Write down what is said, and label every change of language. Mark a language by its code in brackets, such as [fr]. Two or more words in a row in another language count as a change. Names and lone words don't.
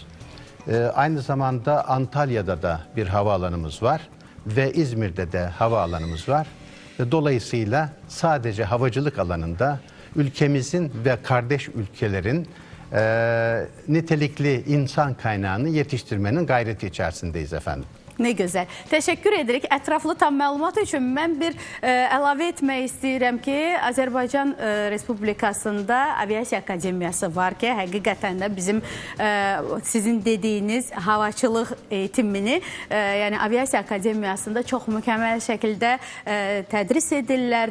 [tr] Aynı zamanda Antalya'da da bir havaalanımız var ve İzmir'de de havaalanımız var. Dolayısıyla sadece havacılık alanında ülkemizin ve kardeş ülkelerin nitelikli insan kaynağını yetiştirmenin gayreti içerisindeyiz efendim. [az] Ne gözəl. Təşəkkür edirik. Ətraflı tam məlumat üçün mən bir əlavə etmək istəyirəm ki, Azərbaycan Respublikasında Aviasiya Akademiyası var ki, həqiqətən də bizim sizin dediyiniz [tr] havaçılıq eğitimini, [az] yəni Aviasiya Akademiyasında çox mükəmməl şəkildə tədris edirlər.